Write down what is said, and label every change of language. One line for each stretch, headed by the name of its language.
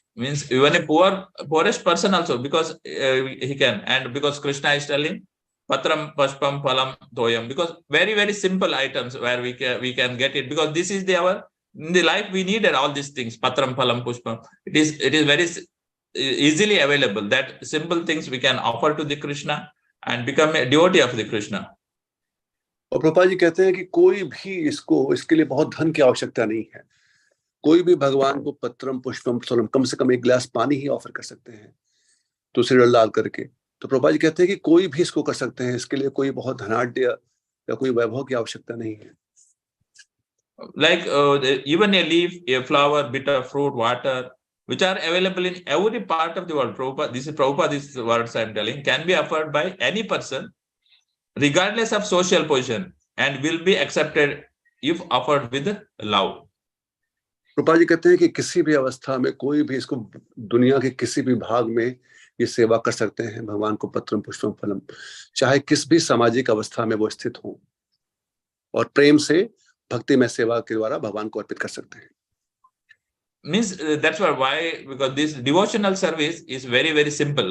English: Means even a poorest person also, because he can, and because Krishna is telling patram pushpam phalam toyam, because very, very simple items where we can get it, because this is in the life we needed all these things, patram phalam pushpam. It is very easily available, that simple things we can offer to the Krishna, and become a devotee of the Krishna.
Hindi: और प्रभुपाद जी कहते हैं कि कोई भी इसके लिए बहुत धन की आवश्यकता नहीं है। कोई भी भगवान को पत्रम पुष्पम फलम, कम से कम एक गिलास पानी ही ऑफर कर सकते हैं तुलसी जल डाल करके। तो प्रभुपाद जी कहते हैं कि कोई भी इसको कर सकते हैं, इसके लिए कोई बहुत धनाढ्य या कोई वैभव की आवश्यकता नहीं है।
English: Like even a leaf, a flower, bit of fruit, water, which are available in every part of the world. Prabhupada, these words I am telling, can be offered by any person, regardless of social position, and will be accepted if offered with love.
Hindi: Prabhupada ji कहते हैं कि किसी भी अवस्था में कोई भी इसको दुनिया के किसी भी भाग में ये सेवा कर सकते हैं, भगवान को पत्रम पुष्पम फलम, चाहे किस भी सामाजिक अवस्था में वो स्थित हो, और प्रेम से भक्ति में सेवा के द्वारा भगवान को अर्पित कर सकते हैं।
English: Means that's why because this devotional service is very, very simple.